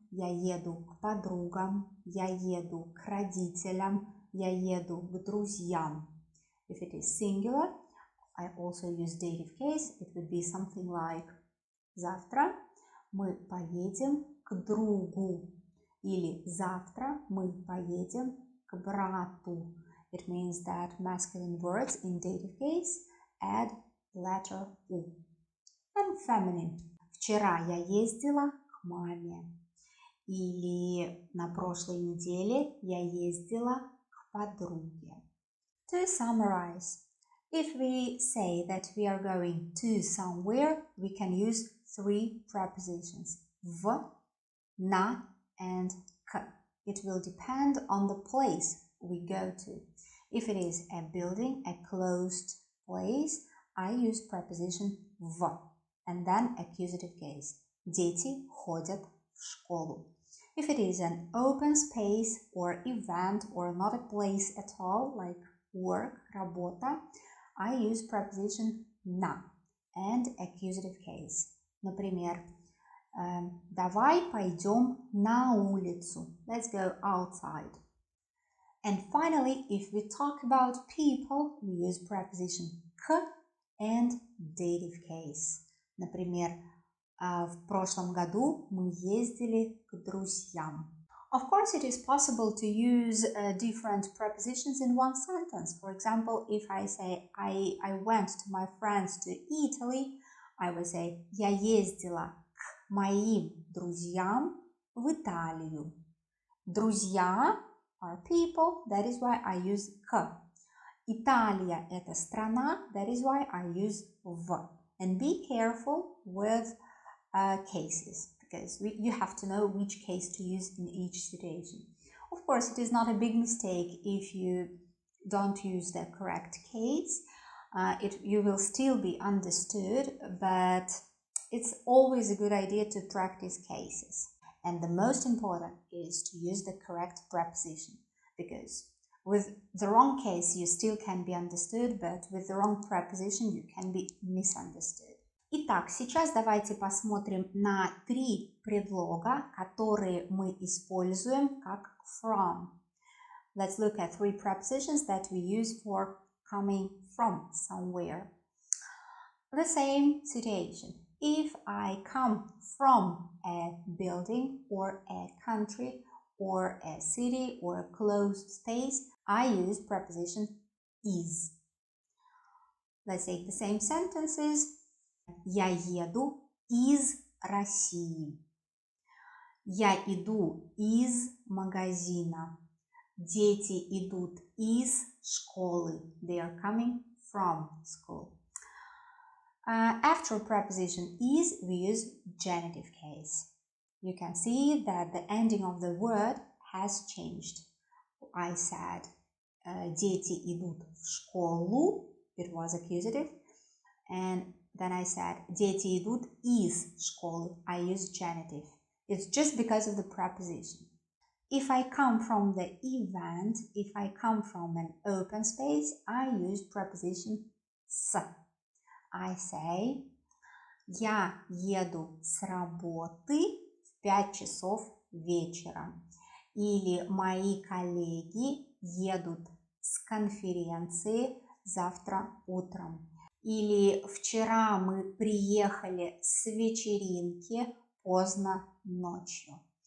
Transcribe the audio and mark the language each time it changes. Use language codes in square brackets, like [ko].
[ru] Я еду к подругам. Я еду к родителям. Я еду к друзьям. [en] If it is singular, I also use dative case. It would be something like [ru] завтра мы поедем к другу. Или завтра мы поедем к брату. [en] It means that masculine words in dative case add letter U. And feminine. [ru] Вчера я ездила к маме. Или на прошлой неделе я ездила к подруге. [en] To summarize, if we say that we are going to somewhere, we can use 3 prepositions: в, на, and к. It will depend on the place we go to. If it is a building, a closed place, I use preposition в. and then accusative case. [ru] Дети ходят в школу. [en] If it is an open space or event or not a place at all, like work, работа, I use preposition на and accusative case. [ru] Например, давай пойдем на улицу. [en] Let's go outside. And finally, if we talk about people, we use preposition к and dative case. [ru] Например, в прошлом году мы ездили к друзьям. [en] Of course, it is possible to use different prepositions in one sentence. For example, if I say I went to my friends to Italy, I will say [ru] я ездила к моим друзьям в Италию. [en] Друзья are people, that is why I use к. [ru] Италия – это страна, [en] that is why I use в. And be careful with cases, because you have to know which case to use in each situation. Of course, it is not a big mistake if you don't use the correct case. You will still be understood, but it's always a good idea to practice cases. And the most important is to use the correct preposition, because with the wrong case you still can be understood, but with the wrong preposition you can be misunderstood. [ru] Итак, сейчас давайте посмотрим на 3 предлога, которые мы используем как from. [en] Let's look at 3 prepositions that we use for coming from somewhere. The same situation. If I come from a building or a country or a city or a closed space, I use preposition is. Let's take the same sentences. [ru] Я еду из России. Я иду из магазина. Дети идут из школы. [en] They are coming from school. After preposition is, we use genitive case. You can see that the ending of the word has changed. I said [ru] дети идут в школу. [en] It was accusative. And then I said [ru] дети идут из школы. [en] I use genitive. It's just because of the preposition. If I come from the event, if I come from an open space, I use preposition с. I say [ru] я еду с работы в 5 часов вечера. Или мои коллеги едут с конференции завтра утром. Или вчера мы приехали с вечеринки поздно ночью.